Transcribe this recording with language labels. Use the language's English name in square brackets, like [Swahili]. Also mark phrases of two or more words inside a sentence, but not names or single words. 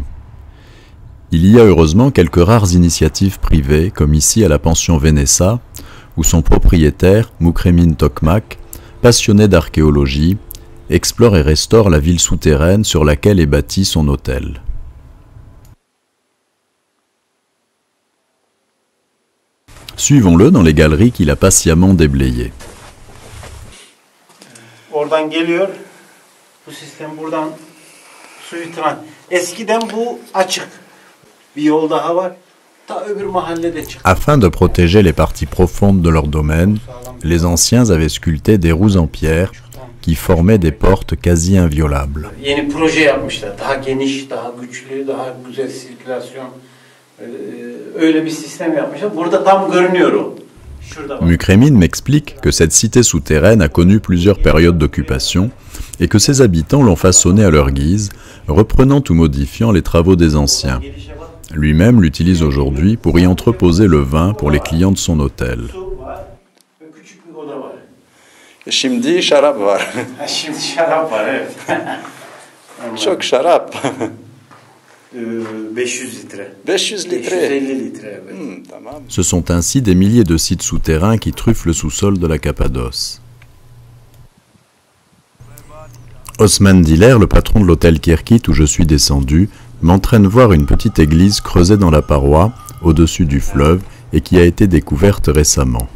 [French] Il y a heureusement quelques rares initiatives privées, comme ici à la pension Venesa, où son propriétaire, Mukremin Tokmak, passionné d'archéologie, explore et restaure la ville souterraine sur laquelle est bâti son hôtel. Suivons-le dans les galeries qu'il a patiemment déblayées. [Turkish] Oradan geliyor. Bu sistem buradan suyu tren. Eskiden bu açık. Bir yol daha var. Ta öbür mahallede çık. [French] Afin de protéger les parties profondes de leur domaine, les anciens avaient sculpté des roues en pierre qui formaient des portes quasi inviolables. [Turkish] Yeni proje yapmışlar. Daha geniş, daha güçlü, daha güzel sirkülasyon. Öyle bir sistem yapmışlar. Burada tam görünüyor o. [French] Mukremin m'explique que cette cité souterraine a connu plusieurs périodes d'occupation et que ses habitants l'ont façonnée à leur guise, reprenant ou modifiant les travaux des anciens. Lui-même l'utilise aujourd'hui pour y entreposer le vin pour les clients de son hôtel. [Turkish] Şimdi şarap var. Şimdi şarap var, evet. Çok şarap. 500 litre. 500 litre. 550 litre, evet. Tamam. [French] Ce sont ainsi des milliers de sites souterrains qui truffent le sous-sol de la Cappadoce. Osman Diller, le patron de l'hôtel Kirkit où je suis descendu, m'entraîne voir une petite église creusée dans la paroi, au-dessus du fleuve, et qui a été découverte récemment.